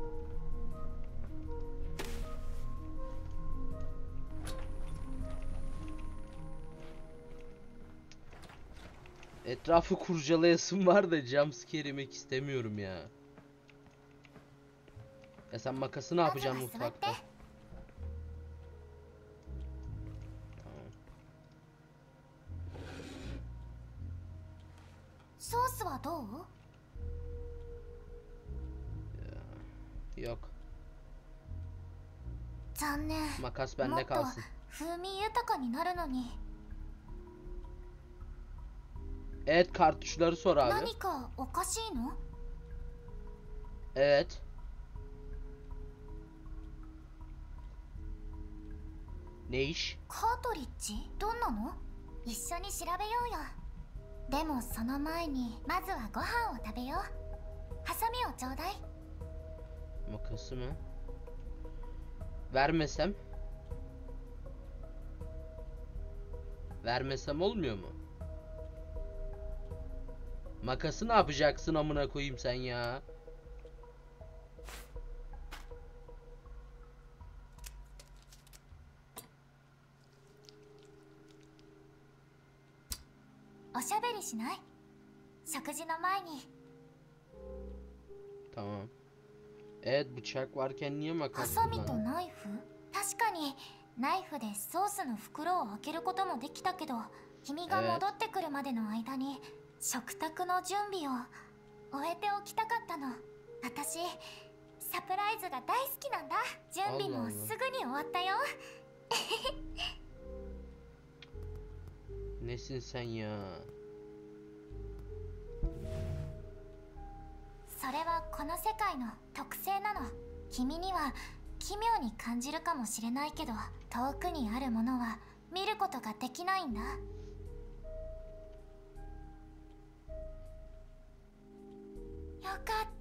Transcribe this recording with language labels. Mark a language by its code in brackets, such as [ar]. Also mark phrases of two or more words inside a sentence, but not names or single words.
[tr] Etrafı kurcalayasım var da jumpscare yemek istemiyorum ya. Ya sen makası ne yapacaksın mutfakta? Tamam. [ja] ソースはどう？ [tr] Yok. [ja] 残念。 [tr] Makas [ja] も [tr] bende [ja] っと [tr] kalsın. [ja] 風味豊かになるのに。 [tr] Evet, kartuşları sor abi. [ja] 何かおかしいの？ [tr] Evet. Ne iş? [ja] カートリッジ？どんなの？一緒に調べようよ。でもその前にまずはご飯を食べよう。ハサミをちょうだい。 [tr] Makası mı? Vermesem? Vermesem olmuyor mu? Makası ne yapacaksın amına koyayım sen ya? [ja] O しゃべりしない？食事の前に。 [tr] Tamam. Evet, bıçak varken niye [ja] ハ [tr] makas [ja] サミと [tr] kullandın? [ja] ナイフ？確かにナイフでソースの袋を開けることもできたけど、君が戻ってくるまでの間に食卓の準備を終えておきたかったの。私サプライズが大好きなんだ。準備もすぐに終わったよ。 [tr] Nesin sen ya? [ja] それはこの世界の特性なの。君には奇妙に感じるかもしれないけど、遠くにあるものは見ることができないんだ。よかった。